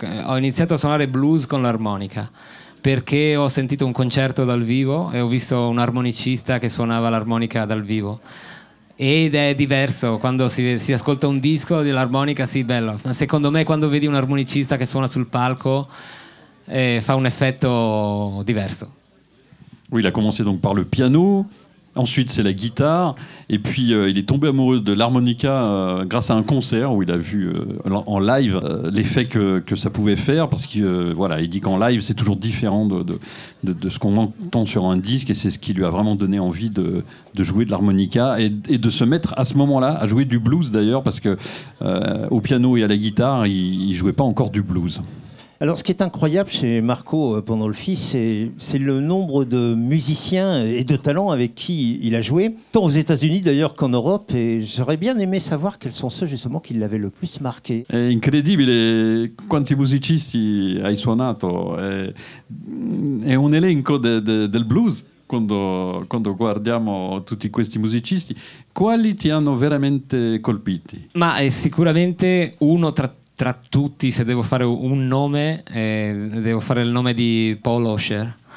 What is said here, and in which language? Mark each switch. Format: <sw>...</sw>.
<it>Ho iniziato a suonare blues con l'armonica perché ho sentito un concerto dal vivo e ho visto un armonicista che suonava l'armonica dal vivo. Ed è diverso quando si ascolta un disco dell'armonica, sì, bello. Ma secondo me quando vedi un armonicista che suona sul palco fa un effetto diverso.</it> <fr>Oui, il a commencé donc par le piano. Ensuite, c'est la guitare. Et puis, il est tombé amoureux de l'harmonica grâce à un concert où il a vu en live l'effet que ça pouvait faire. Parce qu'il voilà, il dit qu'en live, c'est toujours différent de ce qu'on entend sur un disque. Et c'est ce qui lui a vraiment donné envie de jouer de l'harmonica et de se mettre à ce moment-là à jouer du blues, d'ailleurs. Parce qu'au piano et à la guitare, il ne jouait pas encore du blues. Alors, ce qui est incroyable chez Marco Pandolfi, c'est le nombre de musiciens et de talents avec qui il a joué, tant aux États-Unis d'ailleurs qu'en Europe. Et j'aurais bien aimé savoir quels sont ceux justement qui l'avaient le plus marqué.</fr> <it>È incredibile quanti musicisti hai suonato. È un elenco del blues quando guardiamo tutti questi musicisti. Quali ti hanno veramente colpiti? Ma è sicuramente uno tra tutti, se devo fare un nome, devo fare il nome di Paul Osher.</it>